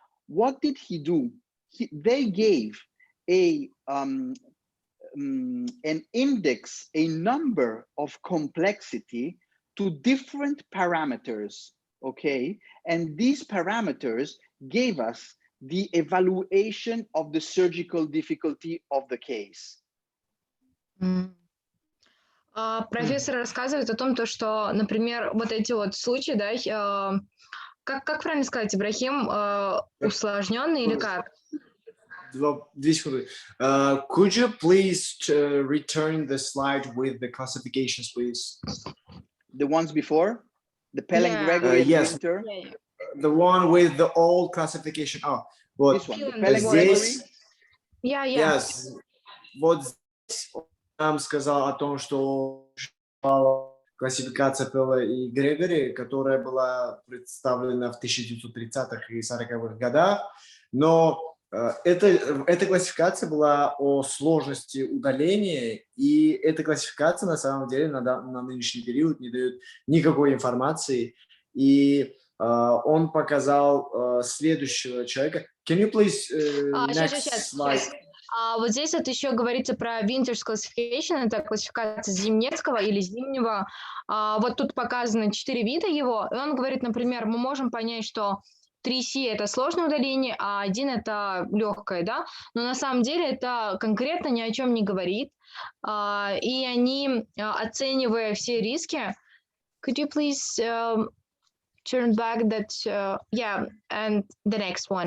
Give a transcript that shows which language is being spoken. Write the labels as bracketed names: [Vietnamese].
[English] What did he do? They gave an index, a number of complexity to different parameters, okay? And these parameters gave us the evaluation of the surgical difficulty of the case. [Russian] Профессор рассказывает о том, что, например, вот эти вот случаи, да, как правильно сказать, Ибрахим, усложненные или как? 2 секунды. [English] Could you please return the slide with the classifications, please? The ones before? The Pellen-Gregory yes. Winter? The one with the old classification. [Russian] Oh, вот. [English] This one, the Pellen-Gregory? Yes. [Russian] Вот здесь он нам сказал о том, что классификация Пелла и Грегори, которая была представлена в 1930-х и 40-х годах, но эта классификация была о сложности удаления, и эта классификация на самом деле на нынешний период не дает никакой информации, и он показал следующего человека. [English] Can you please next slide? [Russian] Вот здесь вот еще говорится про Winter's classification, это классификация Зимнецкого или Зимнего. Вот тут показано 4 вида его, и он говорит, например, мы можем понять, что 3C это сложное удаление, а 1 это легкое, да, но на самом деле это конкретно ни о чем не говорит, и они, оценивая все риски, [English] could you please turn back that, yeah, and the next one.